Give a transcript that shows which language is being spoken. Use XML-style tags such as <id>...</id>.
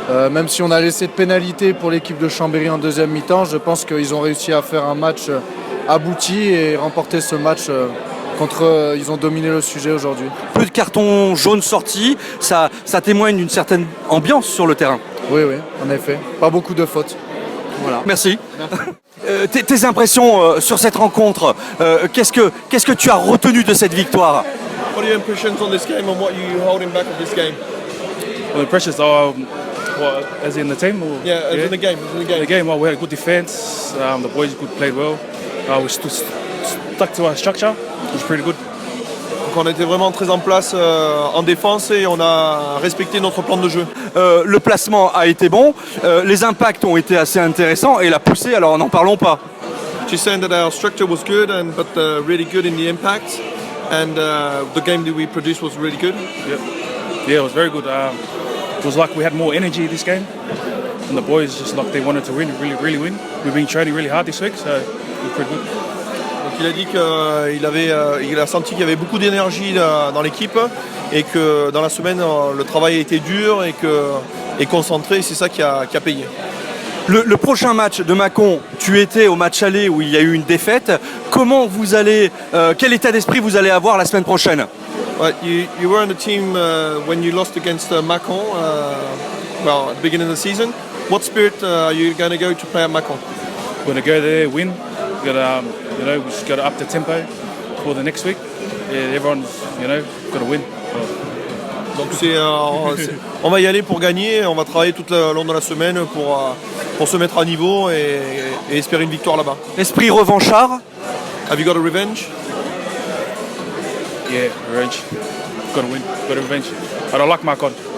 <fr>Même si on a laissé de pénalité pour l'équipe de Chambéry en deuxième mi-temps, je pense qu'ils ont réussi à faire un match abouti et remporter ce match ils ont dominé le sujet aujourd'hui. Peu de cartons jaunes sortis, ça témoigne d'une certaine ambiance sur le terrain. Oui, en effet. Pas beaucoup de fautes. Voilà. Merci. Tes impressions sur cette rencontre, qu'est-ce que tu as retenu de cette victoire?</fr> <en>What are your impressions on this game and what are you holding back of this game? Well, the pressures are, as in the team? Or, Yeah, as in the game. The game, well, we had a good defence. The boys played well. We stuck to our structure. It was pretty good.</en> <fr>Donc on était vraiment très en place en défense et on a respecté notre plan de jeu. Le placement a été bon, les impacts ont été assez intéressants et la poussée, alors n'en parlons pas.</fr> <en>She's saying that our structure was good, but really good in the impact, and the game that we produced was really good. Yeah, it was very good. It was like we had more energy this game, and the boys just like they wanted to win, really win. We've been training really hard this week, so it was pretty good.</en> <fr>Donc il a dit qu'il a senti qu'il y avait beaucoup d'énergie dans l'équipe et que dans la semaine le travail a été dur et concentré, et c'est ça qui a payé. Le prochain match de Mâcon, tu étais au match aller où il y a eu une défaite. Comment vous allez, quel état d'esprit vous allez avoir la semaine prochaine?</fr> <en>You were on the team when you lost against Mâcon, at the beginning of the season. What spirit are you going to go to play at Mâcon? We're going to go there, win, we just got to up the tempo for the next week. Yeah, everyone's, got to win.</en> <fr>Donc on va y aller pour gagner, on va travailler tout le long de la semaine pour se mettre à niveau et espérer une victoire là-bas. Esprit revanchard.</fr> <en>Have you got a revenge? Yeah, revenge. Got to win. Got a revenge. I don't like my con.</en>